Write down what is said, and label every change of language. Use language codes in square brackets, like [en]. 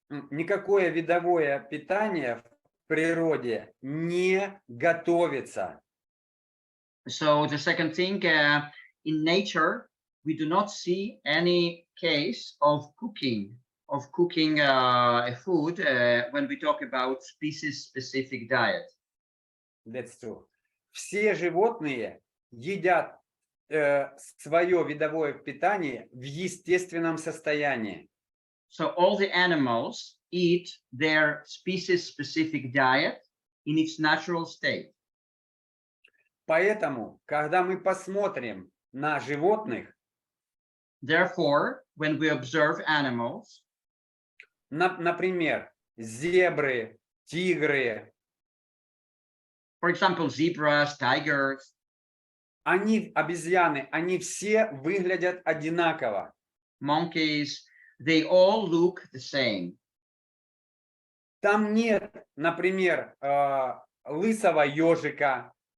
[ru] Никакое видовое питание в природе не готовится. [en] So the second thing, in nature, we do not see any case of cooking a food when we talk about species-specific diet. That's true. [ru] Все животные едят свое видовое питание в естественном состоянии. [en] So all the animals eat their species-specific diet in its natural state. [ru] Поэтому, когда мы посмотрим на животных, [en] Therefore, when we observe animals, [ru] например, зебры, тигры, [en] for example, zebras, tigers, [ru] обезьяны, они все выглядят одинаково. [en] monkeys, they all look the same. [ru] Там нет, например, лысого ежика.